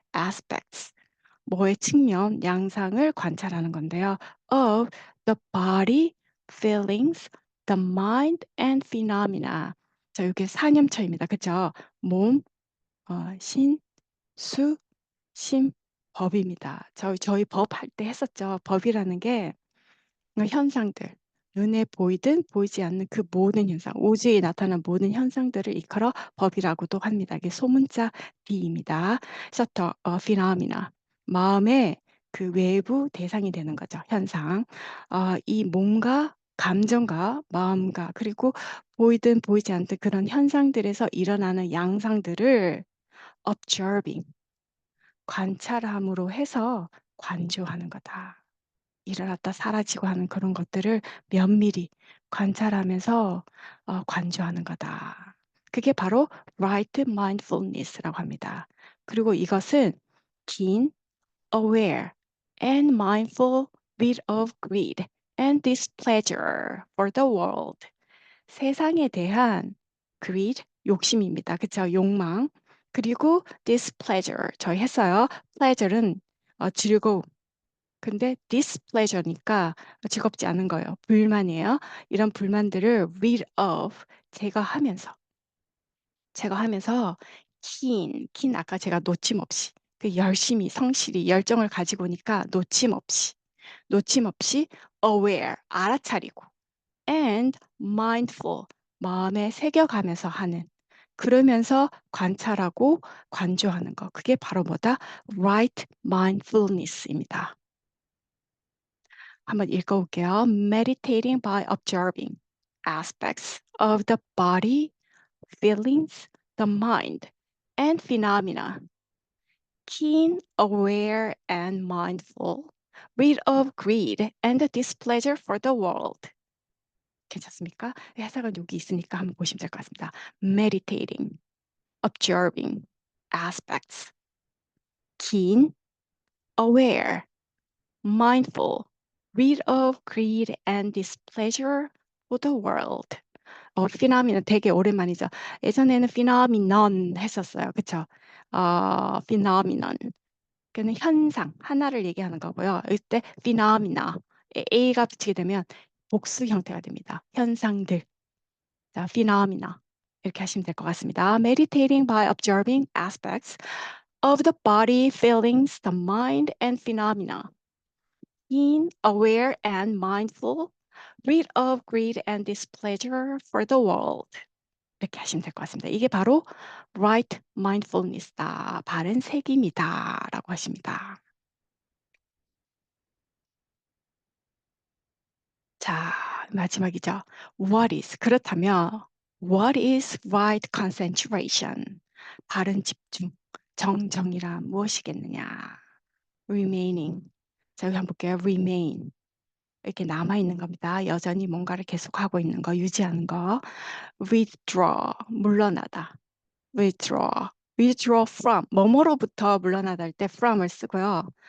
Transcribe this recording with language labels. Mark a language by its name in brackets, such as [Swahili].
[Korean] aspects 뭐의 측면, 양상을 관찰하는 건데요. [English] of the body, feelings, the mind and phenomena. [Korean] 자, 이게 사념처입니다. 그죠? 몸, 신, 수, 심, 법입니다. 저희 법 할 때 했었죠. 법이라는 게 현상들, 눈에 보이든 보이지 않는 그 모든 현상, 우주에 나타난 모든 현상들을 일컬어 법이라고도 합니다. 이게 소문자 B입니다. 셔터, 피노미나, 마음의 그 외부 대상이 되는 거죠. 현상. 이 몸과 감정과 마음과 그리고 보이든 보이지 않든 그런 현상들에서 일어나는 양상들을 observing, 관찰함으로 해서 관조하는 거다. 일어났다 사라지고 하는 그런 것들을 면밀히 관찰하면서 관조하는 거다. 그게 바로 right mindfulness라고 합니다. [English] 그리고 이것은 keen, aware, and mindful rid of greed and displeasure for the world. [Korean] 세상에 대한 greed, 욕심입니다. 그쵸? 욕망. 그리고 displeasure, 저희 했어요. pleasure는 즐거움. 근데 displeasure니까 즐겁지 않은 거예요. 불만이에요. 이런 불만들을 rid of, 제거하면서 keen 아까 제가 놓침없이 그 열심히 성실히 열정을 가지고 오니까 놓침없이 aware 알아차리고 and mindful 마음에 새겨가면서 하는 그러면서 관찰하고 관조하는 거 그게 바로 뭐다? [English] right mindfulness입니다. [Korean] 한번 읽어볼게요. [English] Meditating by observing aspects of the body, feelings, the mind, and phenomena. Keen, aware, and mindful. Rid of greed and displeasure for the world. [Korean] 괜찮습니까? 해석은 여기 있으니까 한번 보시면 될 것 같습니다. [English] Meditating, observing aspects. Keen, aware, mindful. Rid of greed and displeasure for the world. [Korean] 피나미는 되게 오랜만이죠. 예전에는 phenomenon 했었어요. 그쵸? phenomenon. 그는 현상, 하나를 얘기하는 거고요. 이때 phenomena, A가 붙이게 되면 복수 형태가 됩니다. 현상들. 자, phenomena. 이렇게 하시면 될 것 같습니다. [English] Meditating by observing aspects of the body, feelings, the mind, and phenomena. Being aware and mindful, rid of greed and displeasure for the world. [Korean] 이렇게 하시면 될 것 같습니다. 이게 바로 right mindfulness다. 바른 색임이다. 라고 하십니다. 자, 마지막이죠. 그렇다면, [English] what is right concentration? [Korean] 바른 집중, 정정이란 무엇이겠느냐? remaining. 자, 여기 한번 볼게요. remain. 이렇게 남아있는 겁니다. 여전히 뭔가를 계속하고 있는 거, 유지하는 거. withdraw, 물러나다. withdraw from, 뭐뭐로부터 물러나다 할 때 from을 쓰고요.